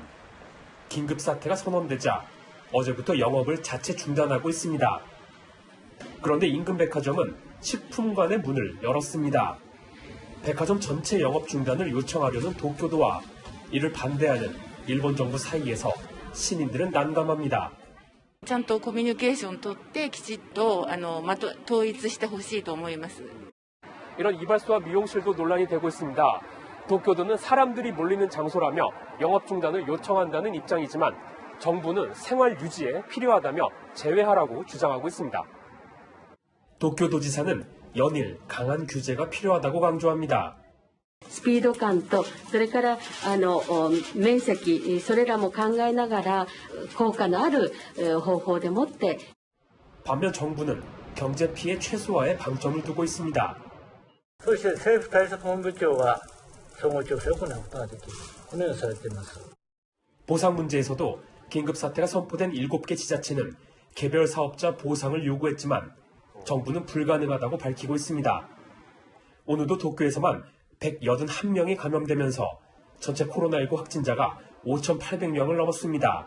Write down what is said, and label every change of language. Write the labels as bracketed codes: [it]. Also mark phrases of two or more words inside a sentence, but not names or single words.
[ko] 긴급 사태가 선언되자 어제부터 영업을 자체 중단하고 있습니다. 그런데 인근 백화점은 식품관의 문을 열었습니다. 백화점 전체 영업 중단을 요청하려는 도쿄도와 이를 반대하는 일본 정부 사이에서 시민들은 난감합니다. [ja] ちゃんとコミュニケーションを取ってきちっと統一してほしいと思います. [ko] 이런 이발소와 미용실도 논란이 되고 있습니다. 도쿄도는 사람들이 몰리는 장소라며 영업 중단을 요청한다는 입장이지만 정부는 생활 유지에 필요하다며 제외하라고 주장하고 있습니다. 도쿄도지사는 연일 강한 규제가 필요하다고 강조합니다. [ja] スピード感と、それから面積、それらも考えながら効果のある方法でもって。 [ko] 반면 정부는 경제 피해 최소화에 방점을 두고 있습니다. [ja] そして政府対策本部長は総合調整を行うことができる。このようにされています。 [ko] 보상 문제에서도 긴급 사태가 선포된 7개 지자체는 개별 사업자 보상을 요구했지만 정부는 불가능하다고 밝히고 있습니다. 오늘도 도쿄에서만 181명이 감염되면서 전체 코로나19 확진자가 5,800명을 넘었습니다.